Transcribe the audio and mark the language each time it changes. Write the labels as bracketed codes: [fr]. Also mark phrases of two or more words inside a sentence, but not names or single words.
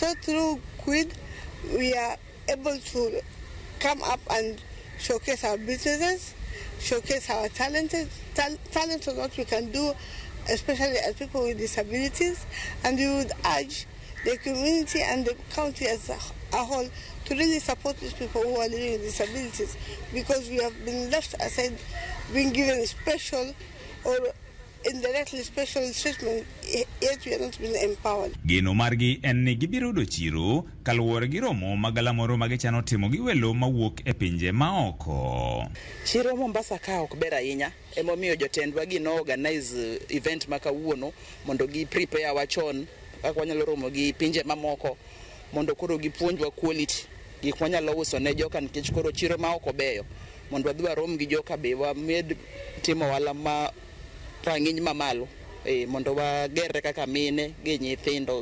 [en] So through QUID, we are able to come up and showcase our businesses, showcase our talent of what we can do, especially as people with disabilities, and we would urge the community and the county as a whole to really support these people who are living with disabilities, because we have been left aside, being given special or indirectly special treatment, yet we are not being empowered. [luo] Geno margi en ni gibiro do chiro kaluwore gi romo magalamoro magichano timo gi welo mawuok e pinje maoko. Chiro Mombasa ka ok ber ahinya, emomiyo jotendwa gi no organize event makawuono mondo gi prepare wachon kaka wanyalo romo gi pinje mamoko mondo koro gipuonjwa quality gik wanyalo uso ne joka, nikech koro chiro ma ok obeyo mondo wadhi warom gi joka be wamed timo wala ma rang'iny mamalo mondo wagerre kaka mine gi nyithindo.